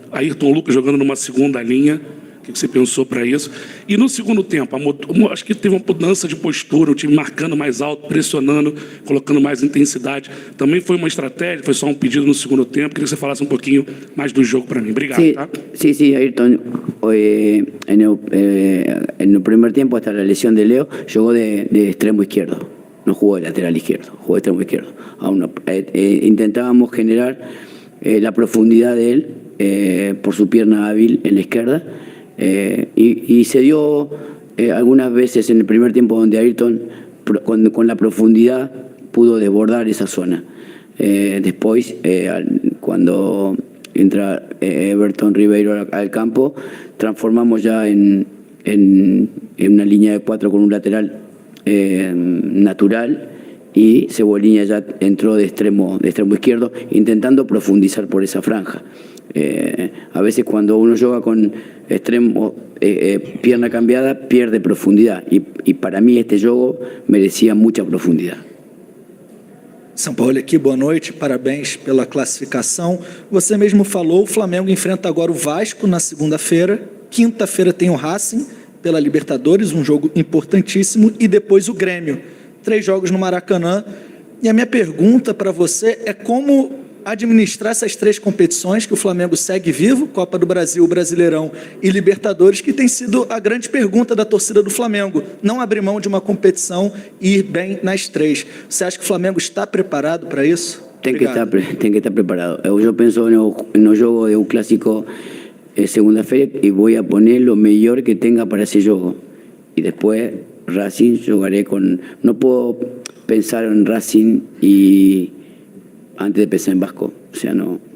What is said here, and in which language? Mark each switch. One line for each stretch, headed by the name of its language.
Portuguese: Ayrton Lucas jogando numa segunda linha. O que você pensou para isso? E no segundo tempo, acho que teve uma mudança de postura, o time marcando mais alto, pressionando, colocando mais intensidade. Também foi uma estratégia, foi só um pedido no segundo tempo. Queria que você falasse um pouquinho mais do jogo para mim. Obrigado.
Spanish: Sí,
Portuguese: tá?
Spanish: sí, Ayrton. En el primer tiempo, hasta la lesión de Leo, jugó de extremo izquierdo. No jugó de lateral izquierdo, jugó de extremo izquierdo. Intentábamos generar la profundidad de él por su pierna hábil en la izquierda. Y se dio algunas veces en el primer tiempo donde Ayrton con la profundidad pudo desbordar esa zona. Después, cuando entra Everton Ribeiro al campo, transformamos ya en una línea de 4 con un lateral natural y Cebolinha ya entró de extremo izquierdo intentando profundizar por esa franja. A veces cuando uno juega con extremo, pierna cambiada, pierde profundidad y para mí este juego merecía mucha profundidad.
Portuguese: São Paulo aqui, boa noite, parabéns pela classificação. Você mesmo falou, o Flamengo enfrenta agora o Vasco na segunda-feira, quinta-feira tem o Racing pela Libertadores, um jogo importantíssimo, e depois o Grêmio. 3 jogos no Maracanã. E a minha pergunta para você é como administrar essas 3 competições que o Flamengo segue vivo, Copa do Brasil, Brasileirão e Libertadores, que tem sido a grande pergunta da torcida do Flamengo. Não abrir mão de uma competição e ir bem nas 3. Você acha que o Flamengo está preparado para isso? Tem que estar preparado. Eu penso no jogo de
Spanish: un clásico segunda-feira y voy a poner lo mejor que tenga para ese juego. Y después Racing jugaré con... No puedo pensar en Racing y antes de pensar en Vasco. O sea, no.